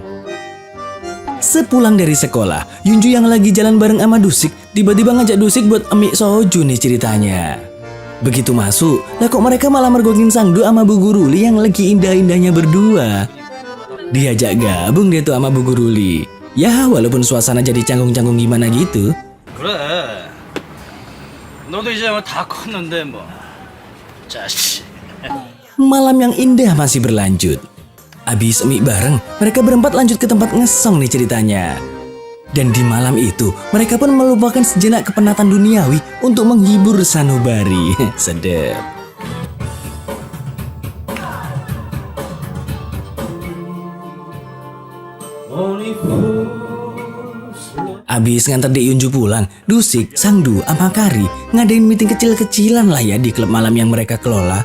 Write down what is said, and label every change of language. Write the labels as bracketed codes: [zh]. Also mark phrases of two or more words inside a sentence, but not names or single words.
[id] Sepulang dari sekolah, Yunju yang lagi jalan bareng sama Dusik tiba-tiba ngajak Dusik buat amik soju nih ceritanya. Begitu masuk, lah kok mereka malah mergokin Sangdu sama Bu Guru Li yang lagi indah-indahnya berdua. Diajak gabung dia tuh sama Bu Guru Li. Ya walaupun suasana jadi canggung-canggung gimana gitu. [ko] 그래. 너도 이제 다 컸는데 뭐. 자식. [id] Malam yang indah masih berlanjut. Abis mie bareng, mereka berempat lanjut ke tempat ngesong nih ceritanya. Dan di malam itu, mereka pun melupakan sejenak kepenatan duniawi untuk menghibur sanubari. Sedep. Abis nganter De Yunju pulang, Dusik, Sangdu, sama Kari ngadain meeting kecil-kecilan lah ya di klub malam yang mereka kelola.